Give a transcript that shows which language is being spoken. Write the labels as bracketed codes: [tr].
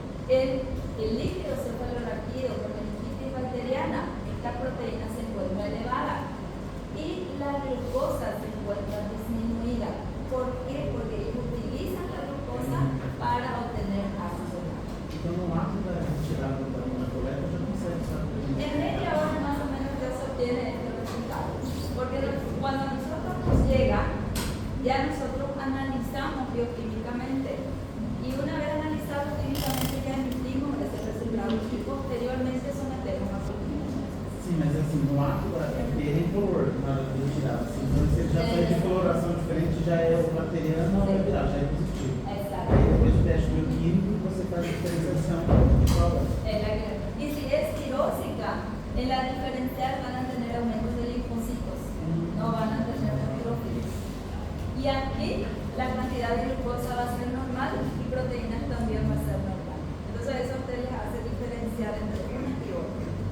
[es] El líquido cefalorraquídeo con meningitis bacteriana, esta proteína se encuentra elevada y la glucosa se encuentra disminuida. ¿Por qué? Porque ellos utilizan la glucosa para obtener ácido láctico. [pt] Então, no ato da retirada da coleta, já consegue saber. [es] En media hora más o menos ya se obtiene este resultado. Porque cuando a nosotros nos llega, ya nosotros analizamos bioquímicamente. Y una vez analizado químicamente ya emitimos ese resultado y posteriormente sometemos a cultivo. [pt] Sim, mas assim, no ato ele é incolor na hora de retirar. Assim, então, se ele já sai de coloração diferente, já é o bacteriano, não vai virar, já é positivo. Exato. Aí depois do teste bioquímico, você faz a diferenciação de qual é. [es] Y si es quirúrgica, en la diferencial van a tener aumentos de linfocitos, no van a tener neutrófilos. Y aquí la cantidad de glucosa va a ser normal y proteínas también va a ser normal. Entonces eso a ustedes les hace diferenciar entre una y otra.